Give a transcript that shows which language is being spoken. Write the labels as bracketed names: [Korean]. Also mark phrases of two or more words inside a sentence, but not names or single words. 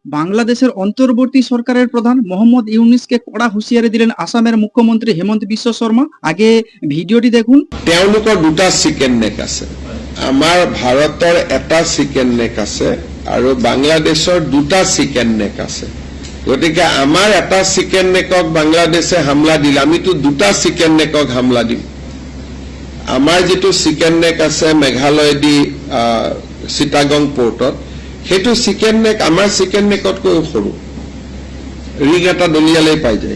[Bangla] বাংলাদেশের অন্তর্বর্তী সরকারের প্রধান মোহাম্মদ ইউনূসকে কড়া হুঁশিয়ারি দিলেন আসামের মুখ্যমন্ত্রী হেমন্ত বিশ্ব শর্মা। আগে ভিডিওটি দেখুন। [Assamese] তেওঁলোকৰ দুটা [English] chicken neck [Assamese] আছে, আমাৰ ভাৰতৰ এটা [English] chicken neck [Assamese] আছে আৰু বাংলাদেশৰ দুটা [English] chicken neck [Assamese] আছে। গতিকে আমাৰ এটা [English] chicken neck [Assamese] বাংলাদেশে হামলা দিলে আমিতো দুটা [English] chicken neck [Assamese] হামলা দিম। আমাৰ যিটো [English] chicken neck [Assamese] আছে মেঘালয়দি চিটাগং পোৰ্টত, সেইটো [English] chicken neck [Assamese] আমাৰ [English] chicken neck [Assamese] সৰু, ৰিং এটা দলিয়ালেই পাই যায়।